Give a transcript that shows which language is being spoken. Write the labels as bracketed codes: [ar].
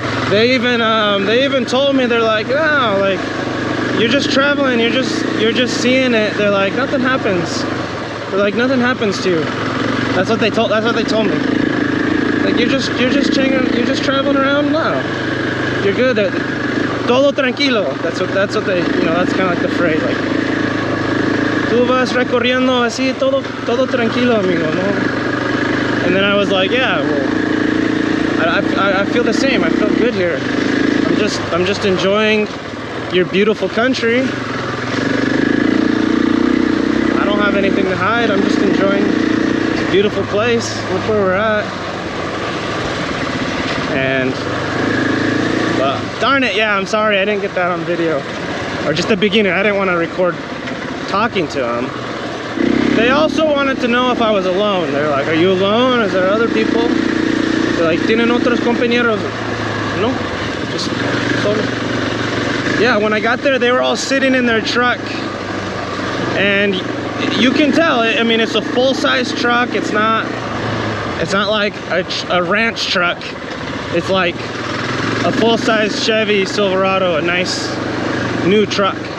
[en] They even told me, they're like, oh, like, you're just traveling, you're just seeing it. They're like, nothing happens. They're like, nothing happens to you. That's what they told me. Like, you're just traveling around. No, you're good. [es] Todo tranquilo. [en] That's what they, you know, that's kind of like the phrase. [es] Like, tú vas recorriendo así, todo tranquilo, amigo, no? [en] And then I was like, yeah, well, I feel the same. I feel good here. I'm just enjoying your beautiful country. I don't have anything to hide. I'm just enjoying this beautiful place. Look where we're at. And well, darn it, yeah, I'm sorry I didn't get that on video, or just the beginning. I didn't want to record talking to them. They also wanted to know if I was alone. They're like, are you alone? Is there other people? They're like, [es] ¿tienen otros compañeros? [en] No, just solo. Yeah, when I got there, they were all sitting in their truck, and you can tell. I mean, it's a full-size truck. It's not like a ranch truck. It's like a full-size Chevy Silverado, a nice new truck.